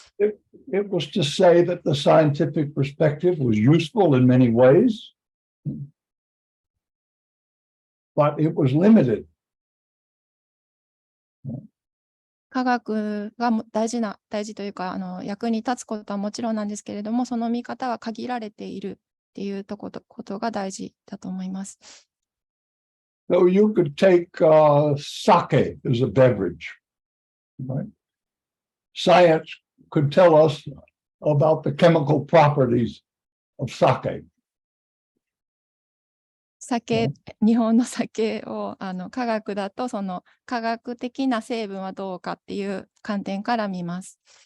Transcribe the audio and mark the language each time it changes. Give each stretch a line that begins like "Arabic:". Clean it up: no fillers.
English: It was to say that the scientific perspective was useful in many ways, but it was limited.
Japanese: 科学が大事というか役に立つことはもちろんなんですけれども、その見方は限られているっていうことが大事だと思います。
English: So you could take sake as a beverage, right? Science could tell us about the chemical properties of sake.
Japanese: 日本の酒を科学だと科学的な成分はどうかっていう観点から見ます。